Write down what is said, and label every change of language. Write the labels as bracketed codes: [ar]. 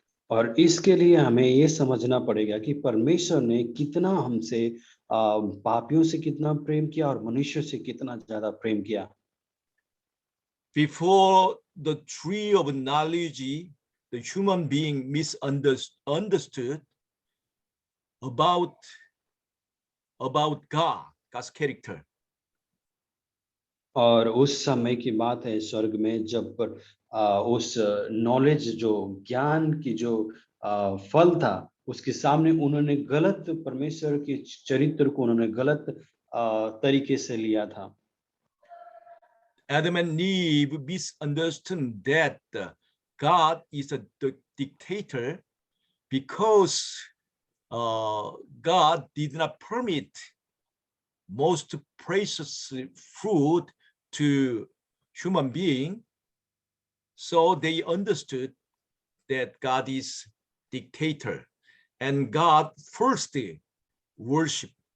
[hi] और इसके लिए हमें ये समझना पड़ेगा कि परमेश्वर ने कितना हमसे पापियों से कितना प्रेम किया और मनुष्यों से कितना ज्यादा प्रेम किया। [en] Before the tree of knowledge, the human being misunderstood about God's character. [hi] और उस समय की बात है स्वर्ग में जब उस नॉलेज जो ज्ञान की जो फल था उसके सामने उन्होंने गलत परमेश्वर के चरित्र को उन्होंने गलत तरीके से लिया था। [en] Adam and Eve misunderstood that God is a dictator because God did not permit most precious food to human being, so they understood that God is dictator and God first worship.